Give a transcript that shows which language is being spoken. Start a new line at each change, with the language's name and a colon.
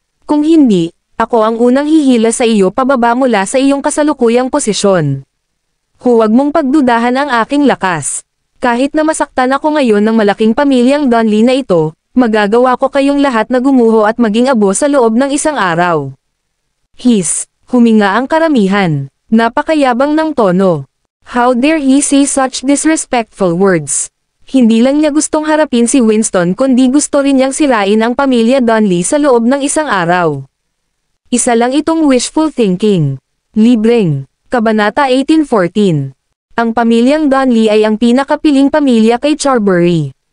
Filipino: Kung hindi, ako ang unang hihila sa iyo pababa mula sa iyong kasalukuyang posisyon. Huwag mong pagdudahan ang aking lakas. Kahit na masaktan ako ngayon ng malaking pamilyang Donnelly na ito, magagawa ko kayong lahat na gumuho at maging abo sa loob ng isang araw. Huminga ang karamihan. Napakayabang ng tono.
English: How dare he say such disrespectful words?
Filipino: Hindi lang niya gustong harapin si Winston kundi gusto rin niyang sirain ang pamilya Donnelly sa loob ng isang araw. Isa lang itong wishful thinking. Libreng. Kabanata 18:14. Ang pamilyang Donnelly ay ang pinakapiling pamilya kay Charbury.